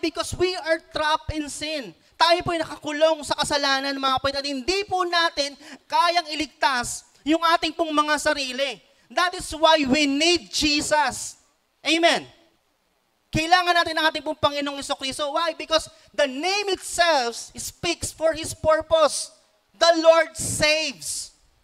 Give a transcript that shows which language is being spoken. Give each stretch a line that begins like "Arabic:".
English: Because we are trapped in sin.
Filipino: Tayo po ay nakakulong sa kasalanan, mga kapatid, at hindi po natin kayang iligtas yung ating pong mga sarili.
English: That is why we need Jesus. Amen. Kailangan natin ang ating pong Panginoong Jesucristo. Why? Because the name itself speaks for His purpose. The Lord saves.